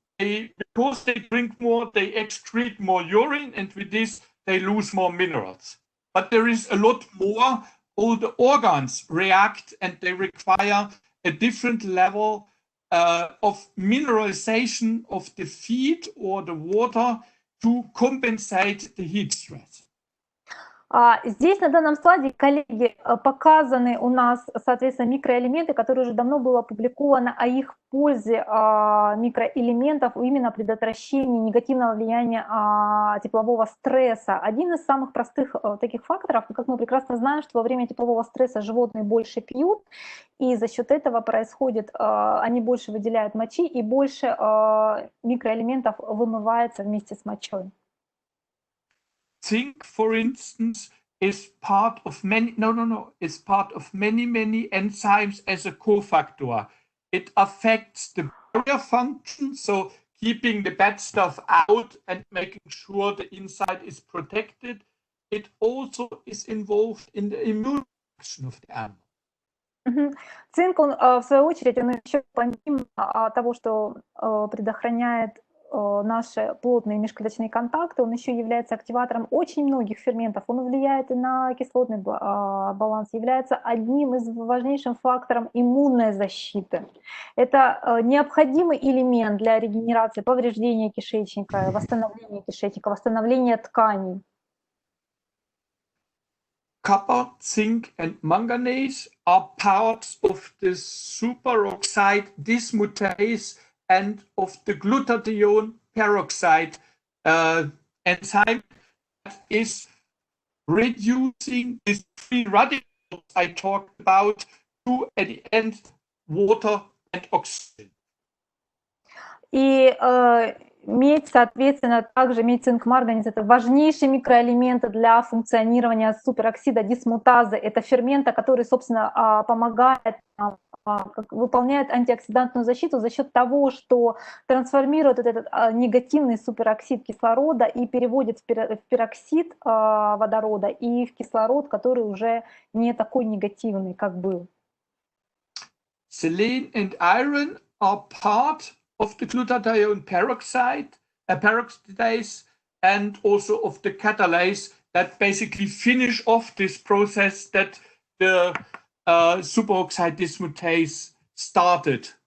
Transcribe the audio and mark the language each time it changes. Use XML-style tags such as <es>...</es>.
<en>because they drink more, they excrete more urine, and with this, they lose more minerals. But there is a lot more. All the organs react, and they require a different level of mineralization of the feed or the water to compensate the heat stress.</en> <ru>Здесь на данном слайде, коллеги, показаны у нас, соответственно, микроэлементы, которые уже давно было опубликовано о их пользе микроэлементов именно предотвращении негативного влияния теплового стресса. Один из самых простых таких факторов, как мы прекрасно знаем, что во время теплового стресса животные больше пьют, и за счет этого происходит, они больше выделяют мочи, и больше микроэлементов вымывается вместе с мочой.</ru> <en>Zinc, for instance, is part of many, it's part of many enzymes as a cofactor. It affects the barrier function, so keeping the bad stuff out and making sure the inside is protected. It also is involved in the immune function of the animal.</en> <ru>Цинк, он, в свою очередь, он еще помимо того, что предохраняет наши плотные межклеточные контакты, он еще является активатором очень многих ферментов, он влияет и на кислотный баланс, является одним из важнейших факторов иммунной защиты. Это необходимый элемент для регенерации, повреждения кишечника, восстановления тканей.</ru> <en>Copper, zinc, and manganese are parts of the superoxide dismutase and of the glutathione peroxide enzyme that is reducing these free radicals I talked about to, at the end, water and oxygen.</en> <ru>И медь, соответственно, также медь, цинк, марганец – это важнейшие микроэлементы для функционирования супероксида дисмутазы. Это фермента, который, собственно, помогает, выполняет антиоксидантную защиту за счет того, что трансформирует этот негативный супероксид кислорода и переводит в пероксид водорода и в кислород, который уже не такой негативный, как был.</ru> <en>Selene and iron are part of the glutathione peroxidase and also of the catalase that basically finish off this process that the superoxide dismutase started.</en>